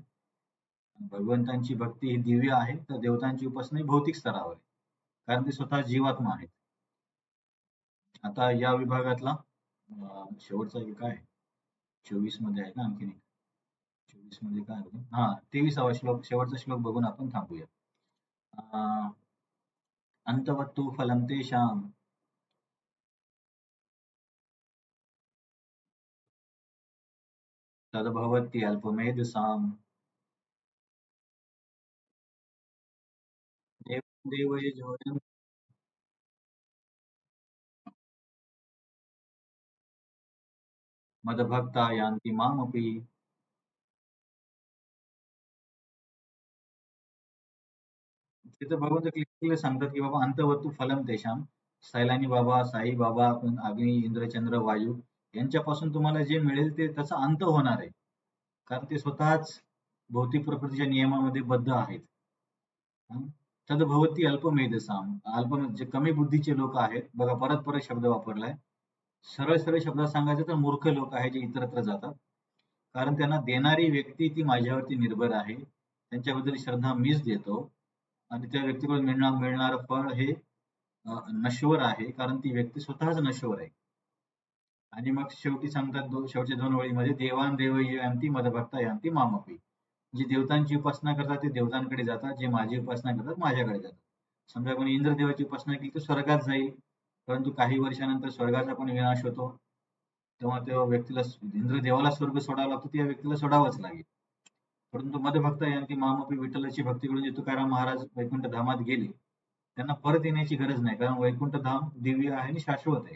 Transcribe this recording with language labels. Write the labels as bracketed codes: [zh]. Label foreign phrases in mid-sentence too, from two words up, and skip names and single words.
[mr] भगवंतांची भक्ती ही दिव्य आहे, तर देवतांची उपासना ही भौतिक स्तरावर आहे. कारण ते स्वतः जीवात्मा आहेत. आता या विभागातला शेवटचा एक काय 24 मध्ये आहे का आणखीन एक? 24 मध्ये काय होतं? हा, 23वा श्लोक, शेवटचा श्लोक बघून आपण थांबूया. अं, [sa] अंतवत्तु फलं तेषां तद्भवति अल्पमेधसाम् देवं देवयजोऽयं मदभक्ता यान्ति मामपि. [mr] तिथं भगवंत क्लिअरली सांगतात की बाबा [sa] अंतवत्तु फलम तेषाम. [mr] सैलानी बाबा, साई बाबा, अग्नी, इंद्र, चंद्र, वायू यांच्यापासून तुम्हाला जे मिळेल ते त्याचा अंत होणार आहे. कारण ते स्वतःच भौतिक प्रकृतीच्या नियमामध्ये बद्ध आहेत. [sa] हं. तद्भवती अल्पमेधसाम. [mr] अल्प म्हणजे कमी बुद्धीचे लोक आहेत. बघा, परत परत शब्द वापरलाय. सरळ सरळ शब्दात सांगायचं तर मूर्ख लोक आहेत जे इतरत्र जातात. कारण त्यांना देणारी व्यक्ती ती माझ्यावरती निर्भर आहे. त्यांच्याबद्दल श्रद्धा मीच देतो आणि त्या व्यक्तीकडून मिळणारं फळ हे नश्वर आहे, कारण ती व्यक्ती स्वतःच नश्वर आहे. आणि मग शेवटी सांगतात शेवटच्या 2 ओळीमध्ये [sa] देवान देव यांती मदभक्ता यांती मामपी. [mr] जे देवतांची उपासना करतात ते देवतांकडे जातात, जे माझी उपासना करतात माझ्याकडे जातात. समजा कोणी इंद्रदेवाची उपासना केली तर स्वर्गात जाईल, परंतु काही वर्षानंतर स्वर्गाचा पण विनाश होतो. तेव्हा त्या व्यक्तीला इंद्रदेवाला स्वर्ग सोडावा लागतो, त्या व्यक्तीला सोडावंच लागेल. परंतु [sa] मदभक्त यांती मामपी [mr] विठ्ठलाची भक्ती करून जे तुकाराम महाराज वैकुंठ धामात गेले, त्यांना परत येण्याची गरज नाही, कारण वैकुंठ धाम दिव्य आहे आणि शाश्वत आहे.